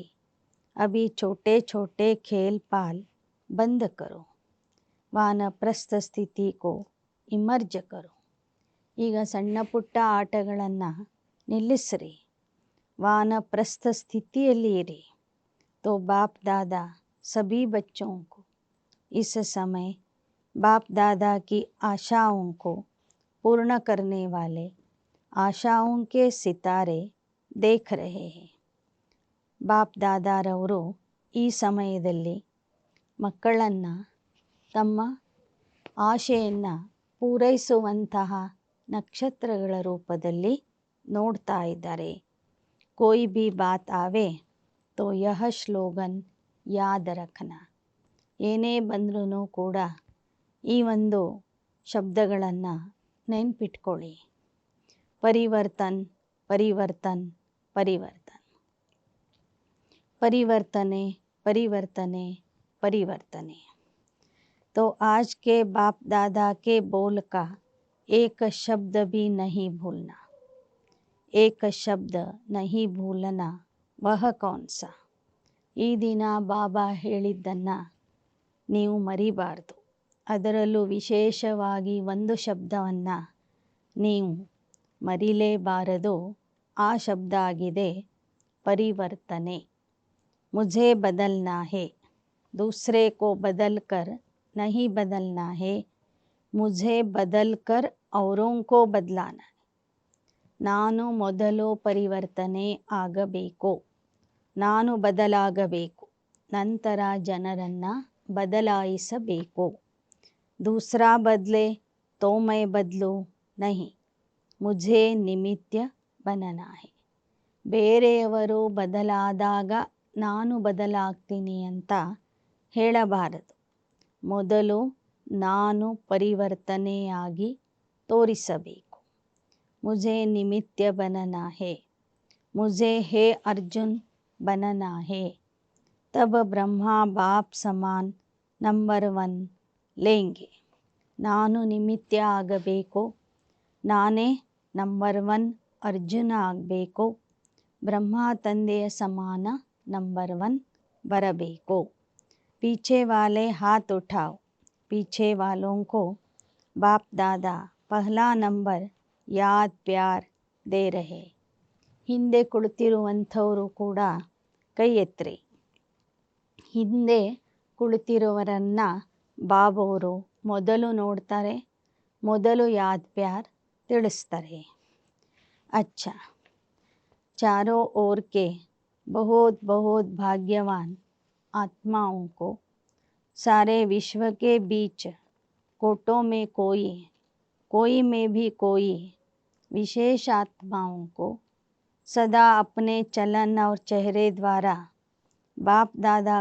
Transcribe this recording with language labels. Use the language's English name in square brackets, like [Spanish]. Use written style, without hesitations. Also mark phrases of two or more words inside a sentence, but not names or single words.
[Hindi] अभी छोटे छोटे खेल पाल बंद करो, वानप्रस्थ स्थिति को इमर्ज करो. [Kannada] ಈಗ ಸಣ್ಣ ಪುಟ್ಟ ಆಟಗಳನ್ನು ನಿಲ್ಲಿಸ್ರಿ, ವಾನಪ್ರಸ್ಥ ಸ್ಥಿತಿಯಲ್ಲಿ ಇರಿ. [Hindi] तो बाप दादा सभी बच्चों को इस समय बाप दादा की आशाओं को पूर्ण करने वाले आशाओं के सितारे देख रहे हैं. [Kannada] ಬಾಪ್ ದಾದಾರವರು ಈ ಸಮಯದಲ್ಲಿ ಮಕ್ಕಳನ್ನು ತಮ್ಮ ಆಶೆಯನ್ನು ಪೂರೈಸುವಂತಹ ನಕ್ಷತ್ರಗಳ ರೂಪದಲ್ಲಿ ನೋಡ್ತಾ ಇದ್ದಾರೆ. [Hindi] कोई भी बात आवे तो यह स्लोगन याद रखना. [Kannada] ಏನೇ ಬಂದ್ರೂ ಕೂಡ ಈ ಒಂದು ಶಬ್ದಗಳನ್ನು ನೆನ್ಪಿಟ್ಕೊಳ್ಳಿ. [Hindi] परिवर्तन परिवर्तन परिवर्तन. परिवर्तने परिवर्तने परिवर्तने. तो आज के बाप दादा के बोल का एक शब्द भी नहीं भूलना. एक शब्द नहीं भूलना वह कौन सा. [Kannada] ಈ ದಿನ ಬಾಬಾ ಹೇಳಿದ್ದನ್ನು ನೀವು ಮರಿಬಾರ್ದು. ಅದರಲ್ಲೂ ವಿಶೇಷವಾಗಿ ಒಂದು ಶಬ್ದವನ್ನು ನೀವು ಮರಿಲೇಬಾರದು. ಆ ಶಬ್ದ ಆಗಿದೆ ಪರಿವರ್ತನೆ. [Hindi] मुझे बदलना है, दूसरे को बदल कर नहीं बदलना है. मुझे बदल कर औरों को बदलाना है. [Kannada] ನಾನು ಮೊದಲು ಪರಿವರ್ತನೆ ಆಗಬೇಕು, ನಾನು ಬದಲಾಗಬೇಕು, ನಂತರ ಜನರನ್ನು ಬದಲಾಯಿಸಬೇಕು. [Hindi] दूसरा बदले तो मैं बदलूं नहीं, मुझे निमित्त बनना है. [Kannada] ಬೇರೆಯವರು ಬದಲಾದಾಗ ನಾನು ಬದಲಾಗ್ತೀನಿ ಅಂತ ಹೇಳಬಾರದು. ಮೊದಲು ನಾನು ಪರಿವರ್ತನೆಯಾಗಿ ತೋರಿಸಬೇಕು. [Hindi] मुझे निमित्त बनना है, मुझे हे अर्जुन बनना है. तब ब्रह्मा बाप समान नंबर 1 लेंगे. [Kannada] ನಾನು ನಿಮಿತ್ತ ಆಗಬೇಕು, ನಾನೇ ನಂಬರ್ 1 ಅರ್ಜುನ ಆಗಬೇಕು. ಬ್ರಹ್ಮ ತಂದೆಯ ಸಮಾನ ನಂಬರ್ 1 ಬರಬೇಕು. [Hindi] पीछे वाले हाथ उठाओ. पीछे वालों को बाप दादा पहला नंबर याद प्यार दे रहे. [Kannada] ಹಿಂದೆ ಕುಳಿತಿರುವಂಥವರು ಕೂಡ ಕೈ ಎತ್ತರಿ. ಹಿಂದೆ ಕುಳಿತಿರುವವರನ್ನು ಬಾಬವರು ಮೊದಲು ನೋಡ್ತಾರೆ, ಮೊದಲು [Hindi] याद प्यार [Kannada] ತಿಳಿಸ್ತಾರೆ. [Hindi] अच्छा, चारों ओर के बहुत बहुत भाग्यवान आत्माओं को, सारे विश्व के बीच कोटों में कोई में भी कोई विशेष आत्माओं को सदा अपने चलन और चेहरे द्वारा बाप दादा